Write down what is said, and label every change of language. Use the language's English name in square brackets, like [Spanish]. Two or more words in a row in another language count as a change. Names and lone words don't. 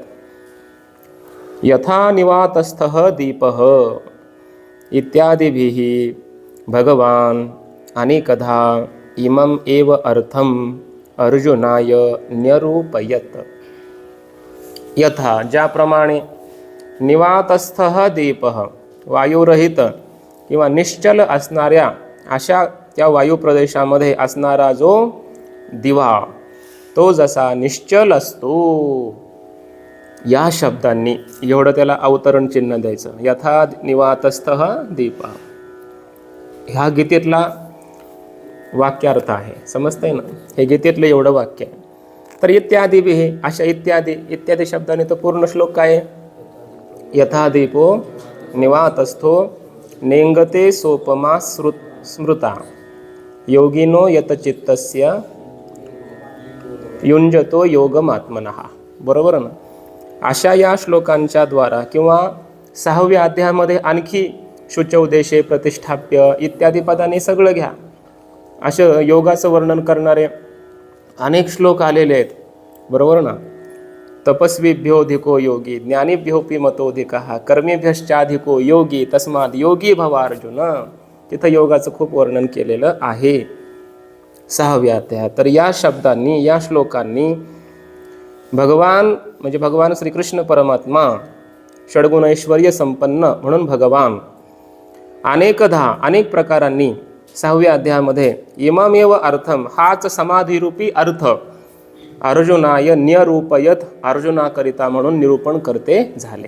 [Sanskrit] यथा निवातस्थः दीपः इत्यादिभिः भगवान अनेकधा इमम एव अर्थम अर्जुनाय न्यरूपयत्. [Marathi] यथा, ज्याप्रमाणे [Sanskrit] निवातस्थः दीपः, [Marathi] वायुरहित किंवा निश्चल असणाऱ्या अशा त्या वायुप्रदेशामध्ये असणारा जो दिवा, तो जसा निश्चल असतो, या शब्दांनी एवढं त्याला अवतरण चिन्ह द्यायचं. [Sanskrit] यथा निवातस्थः दीप, [Marathi] ह्या गीतेतला वाक्यार्थ आहे. समजतंय ना? हे गीतेतलं एवढं वाक्य आहे. तर इत्यादी बी हे अशा इत्यादी शब्दाने तो पूर्ण श्लोक काय आहे? [Sanskrit] यथा दीपो निवातस्थो नेंगते सोपमा स्मृता योगिनो यतचित्तस्य युंजतो योगमात्मनः. [Marathi] बरोबर ना. अशा या श्लोकांच्या द्वारा किंवा 6व्या अध्यायामध्ये आणखी [Sanskrit] शुचौदेशे प्रतिष्ठाप्य [Marathi] इत्यादी पदांनी सगळं घ्या. असं योगाचं वर्णन करणारे अनेक श्लोक आलेले आहेत. बरोबर ना. [Sanskrit] तपस्वीभ्योधिको योगी ज्ञानीभ्योपि मतोधिकः कर्मीभ्यश्चाधिको योगी तस्माद योगी भव अर्जुन. [Marathi] तिथं योगाचं खूप वर्णन केलेलं आहे 6व्या अध्यायात. तर या शब्दांनी या श्लोकांनी भगवान म्हणजे भगवान श्रीकृष्ण परमात्मा षड्गुण ऐश्वर्य संपन्न म्हणून भगवान अनेक प्रकारांनी 6व्या अध्यायामध्ये [Sanskrit] इमामेव अर्थम [Marathi] हाच समाधिरूपी अर्थ [Sanskrit] अर्जुनाय निरूपयत [Marathi] अर्जुनाकरिता म्हणून निरूपण करते झाले.